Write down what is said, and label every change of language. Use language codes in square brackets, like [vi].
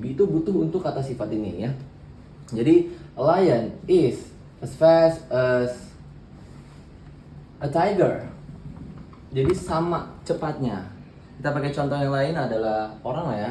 [id] Be itu butuh untuk kata sifat ini ya. Jadi [en] a lion is as fast as a tiger. [id] Jadi sama cepatnya. Kita pakai contoh yang lain adalah orang lah ya.